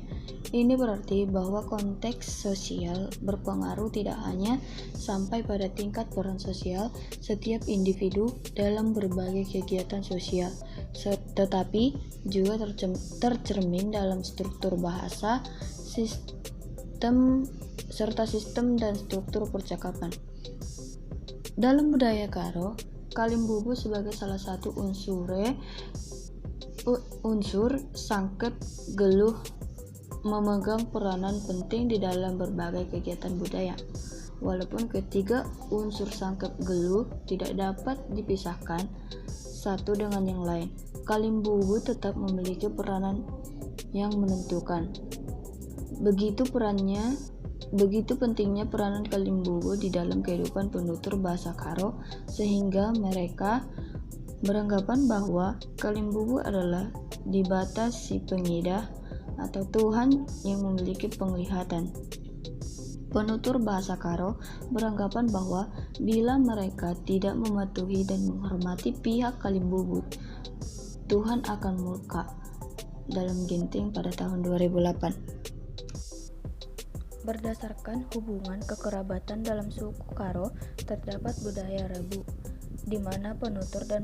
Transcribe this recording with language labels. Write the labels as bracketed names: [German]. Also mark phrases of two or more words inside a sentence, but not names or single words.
[Indonesian] Ini berarti bahwa konteks sosial berpengaruh tidak hanya sampai pada tingkat peran sosial setiap individu dalam berbagai kegiatan sosial, tetapi juga tercermin dalam struktur bahasa, sistem dan struktur percakapan. Dalam budaya Karo, Kalimbubu sebagai salah satu unsur [Batak Karo] sangkep geluh [Indonesian] memegang peranan penting di dalam berbagai kegiatan budaya. Walaupun ketiga unsur [Batak Karo] sangkep geluh [Indonesian] tidak dapat dipisahkan satu dengan yang lain, Kalimbubu tetap memiliki peranan yang menentukan. Begitu pentingnya peranan Kalimbubu di dalam kehidupan penutur bahasa Karo, sehingga mereka beranggapan bahwa Kalimbubu adalah [Batak Karo] dibatas si pengidah [Indonesian] atau Tuhan yang memiliki penglihatan. Penutur bahasa Karo beranggapan bahwa bila mereka tidak mematuhi dan menghormati pihak Kalimbubu, Tuhan akan murka. Dalam Ginting pada tahun 2008. Berdasarkan hubungan kekerabatan dalam suku Karo, terdapat budaya Rebu, di mana penutur dan